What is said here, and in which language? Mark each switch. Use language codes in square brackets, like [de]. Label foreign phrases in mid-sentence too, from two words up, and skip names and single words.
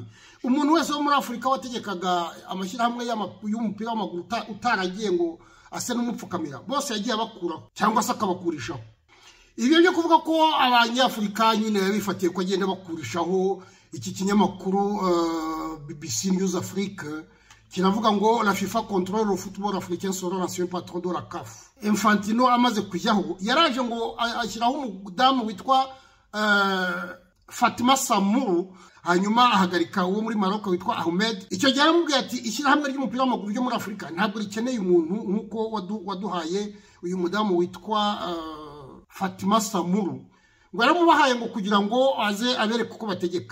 [rw] Umuntu wese wo muri Afrika wategekaga amashyirahamwe y'umupira w'amaguru utaragiye ngo ase n'umupfukamira, bose yagiye abakuraho cyangwa se akabakurishaho. Ibyo byo kuvuga ko abanyafurika nyine bifatiye ko agenda bakurishaho, iki kinyamakuru BBC News Afrique kiravuga ngo [fr] la FIFA contrôle le football africain selon l'ancien patron de la CAF. [rw] Infantino amaze kujyaho yaraje ngo ashyiraho umudamu witwa Fatima Samourou, hanyuma ahagarika uwo muri Maroc witwa Ahmed. Icyo gihe aramubwiye ati ishyirahamwe ry'umupira w'amaguru ryo muri Afrika ntabwo rikeneye umuntu nkuko waduhaye uyu mudamu witwa Fatima Samourou, ngo yaramubahaye ngo kugira ngo aze abereke uko bategeka.